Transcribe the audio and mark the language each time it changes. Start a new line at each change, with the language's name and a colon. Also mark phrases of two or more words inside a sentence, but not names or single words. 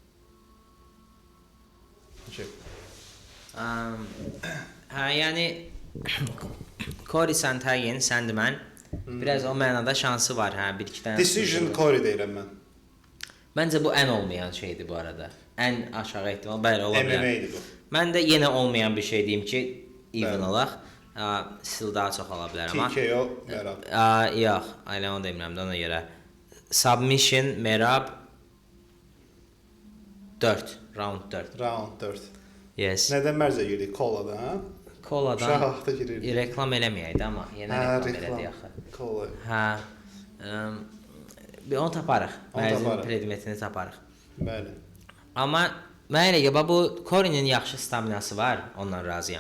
Azerbaijani: yəni Corey Sandhagen, Sandman biraz o mənada şansı var, hə, bir-iki dənə. Decision Corey deyirəm mən. Məncə bu ən olmayan şeydir bu arada. Ən aşağı ehtimal bəli ola bilər. MMA-dir bu. Mən də yenə olmayan bir şey deyim ki, even olaq. Still daha çox ola bilər amma. TKO Merab. Yox, elə onu demirəm də ona görə.
English: Submission Merab 4, round 4. Round 4. Yes.
Azerbaijani: Nədən mərzə girdik? Koladan, hə? Koladan. Şahaqda girirdik. Reklam eləməyəydi amma yenə reklam elədi axı. Kola. Hə. Onu taparıq. Mərzin predmetini taparıq. Bəli. Amma mənə elə gəlir, bu Corey-nin yaxşı staminası var, ondan razıyam.